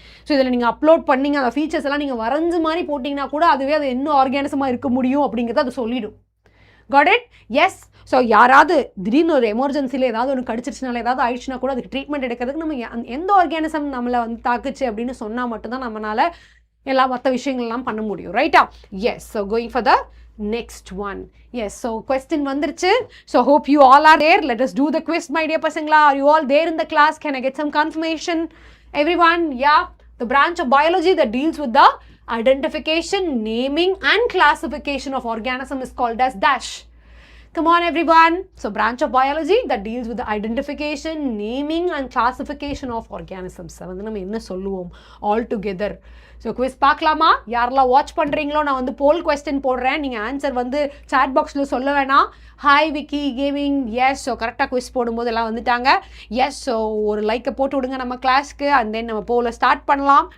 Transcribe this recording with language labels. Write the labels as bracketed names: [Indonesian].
[Tamil] So இதில் நீங்கள் upload பண்ணிங்க, அந்த ஃபீச்சர்ஸ் எல்லாம் நீங்கள் வரைஞ்ச மாதிரி போட்டிங்கன்னா கூட அதுவே அது என்ன ஆர்கானிசமாக இருக்க முடியும் அப்படிங்கிறத அது சொல்லிடும். [English] Got it? Yes. [Tamil] ஸோ யாராவது திடீர்னு ஒரு எமர்ஜென்சியில் ஏதாவது ஒன்று கடிச்சிருச்சுனால ஏதாவது ஆயிடுச்சுன்னா கூட அதுக்கு ட்ரீட்மெண்ட் எடுக்கிறதுக்கு நம்ம எந்த ஆர்கானிசம் நம்மளை வந்து தாக்குச்சு அப்படின்னு சொன்னால் மட்டும்தான் நம்மளால் எல்லா மற்ற விஷயங்கள்லாம் பண்ண முடியும். ரைட்டா? S. [English] So going for the next one. Yes, so [Tamil] question வந்துருச்சு. [English] So hope you all are there. Let us do the quiz, my dear pasangla. Are you all there in the class? Can I get some confirmation? Everyone? Yeah. The branch of biology that deals with the identification, naming and classification of organism is called as dash. Come on everyone. So branch of biology that deals with the identification, naming and classification of organisms. [Tamil] வந்து நம்ம என்ன சொல்லுவோம் [English] all together. [Tamil] So quiz பார்க்கலாமா? யாரெல்லாம் watch பண்ணுறீங்களோ நான் வந்து போல் question போடுறேன். நீங்கள் ஆன்சர் வந்து சாட் பாக்ஸில் சொல்ல வேணாம். Hi Vicky gaming. S, so கரெக்டாக குவிஸ் போடும்போது எல்லாம் வந்துட்டாங்க. எஸ், ஸோ ஒரு லைக்கை போட்டு விடுங்க நம்ம கிளாஸ்க்கு. அண்ட் தென் நம்ம போல ஸ்டார்ட் பண்ணலாம்.